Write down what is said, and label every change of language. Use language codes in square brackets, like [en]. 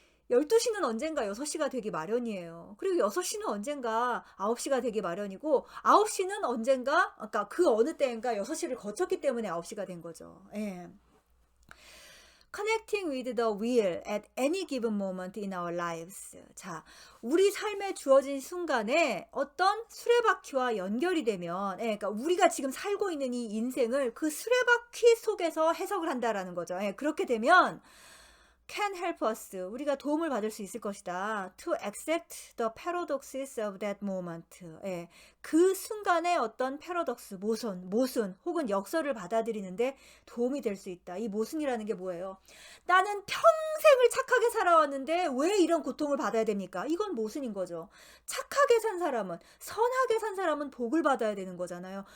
[ko] 12시는 언젠가 6시가 되기 마련이에요. 그리고 6시는 언젠가 9시가 되기 마련이고, 9시는 언젠가, 아까 그 어느 때인가 6시를 거쳤기 때문에 9시가 된 거죠. 예. [en] Connecting with the wheel at any given moment in our lives. [ko] 자, 우리 삶에 주어진 순간에 어떤 수레바퀴와 연결이 되면, 그러니까 우리가 지금 살고 있는 이 인생을 그 수레바퀴 속에서 해석을 한다라는 거죠. 그렇게 되면 [en] can help us, [ko] 우리가 도움을 받을 수 있을 것이다. [en] to accept the paradoxes of that moment. [ko] 그 순간의 어떤 패러독스, 모순 혹은 역설을 받아들이는데 도움이 될 수 있다. 이 모순이라는 게 뭐예요? 나는 평생을 착하게 살아왔는데 왜 이런 고통을 받아야 됩니까? 이건 모순인 거죠. 착하게 산 사람은, 선하게 산 사람은 복을 받아야 되는 거잖아요.